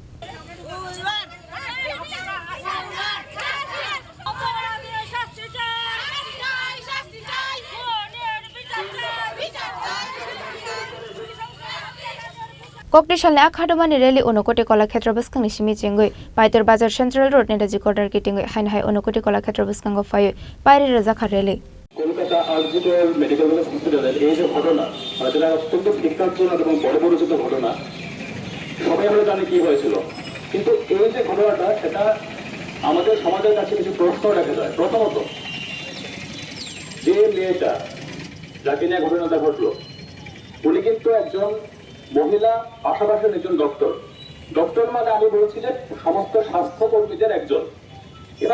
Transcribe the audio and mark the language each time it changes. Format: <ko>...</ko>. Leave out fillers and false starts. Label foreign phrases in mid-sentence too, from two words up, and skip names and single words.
<trp>कक्टिशालनि आखादमानि रेली उनकोटी कलाक्षेत्र बस्कांनि सिमिचिंगै पाइतर बाजार सेंट्रल रोड नि राजिकर्डार किटिंगै हाइन उनकोटी कलाक्षेत्र बस्कांगो फायो पायरि रजाखा रेली</trp> <bn>কলকাতা আরজিকর মেডিকেল কলেজ হসপিটালের এই যে ঘটনা যেটা অত্যন্ত শিক্ষার্থজনক এবং বড় পরিচিত ঘটনা সবাই আমরা জানি কি হয়েছিল কিন্তু এই যে ঘটনাটা সেটা আমাদের সমাজের কাছে কিছু প্রশ্ন রেখে যায় প্রথমত যে মেয়েটা যাকে নিয়ে ঘটনাটা ঘটলো উনি কিন্তু একজন মহিলা পাশাপাশি একজন ডক্টর মানে আমি বলছি যে সমস্ত স্বাস্থ্যকর্মীদের একজন এবার</bn>